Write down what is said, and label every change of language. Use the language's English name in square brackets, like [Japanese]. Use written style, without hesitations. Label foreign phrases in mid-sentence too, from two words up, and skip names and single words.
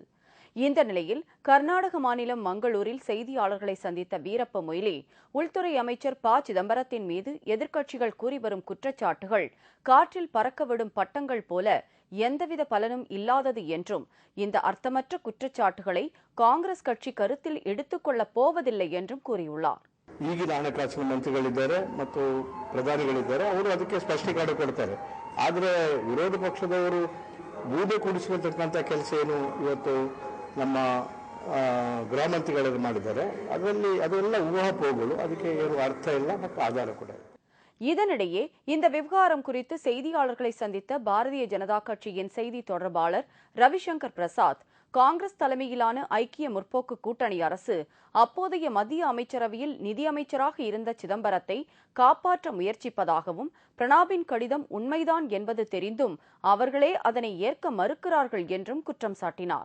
[Tamil] இந்த நிலையில் கர்நாடக மாநிலம் மங்களூரில் செய்தியாளர்களை சந்தித்த வீரப்ப மொய்லி, உள்துறை அமைச்சர் ப. சிதம்பரத்தின் மீது எதிர்க்கட்சிகள் கூறி வரும் குற்றச்சாட்டுகள் காற்றில் பறக்கவிடும் பட்டங்கள் போல எந்தவித பலனும் இல்லாதது என்றும், இந்த அர்த்தமற்ற குற்றச்சாட்டுகளை காங்கிரஸ் கட்சி கருத்தில் எடுத்துக்கொள்ளப் போவதில்லை என்றும் கூறியுள்ளார். [Kannada] ಈಗಿನ ಹಣಕಾಸಿನ ಮಂತ್ರಿಗಳಿದ್ದಾರೆ ಮತ್ತು ಪ್ರಧಾನಿಗಳಿದ್ದಾರೆ, ಅವರು ಅದಕ್ಕೆ ಸ್ಪಷ್ಟೀಕರಣ ಕೊಡ್ತಾರೆ. ಆದರೆ ವಿರೋಧ ಪಕ್ಷದವರು ಬೂದೆ ಕೂಡಿಸಿಕೊಳ್ತಕ್ಕಂಥ ಕೆಲಸ ಏನು ಇವತ್ತು ನಮ್ಮ ಗೃಹ ಮಂತ್ರಿಗಳು ಮಾಡಿದ್ದಾರೆ, ಅದೆಲ್ಲ ಊಹಾಪೋಹಗಳು, ಅದಕ್ಕೆ ಏನು ಅರ್ಥ ಇಲ್ಲ ಮತ್ತು ಆಧಾರ ಕೂಡ. [Tamil] இதனிடையே இந்த விவகாரம் குறித்து செய்தியாளர்களை சந்தித்த பாரதிய ஜனதா கட்சியின் செய்தி தொடர்பாளர் ரவிசங்கர் பிரசாத், காங்கிரஸ் தலைமையிலான ஐக்கிய முற்போக்கு கூட்டணி அரசு அப்போதைய மத்திய அமைச்சரவையில் நிதியமைச்சராக இருந்த சிதம்பரத்தை காப்பாற்ற முயற்சிப்பதாகவும், பிரணாபின் கடிதம் உண்மைதான் என்பது தெரிந்தும் அவர்களே அதனை ஏற்க மறுக்கிறார்கள் என்றும் குற்றம் சாட்டினார்.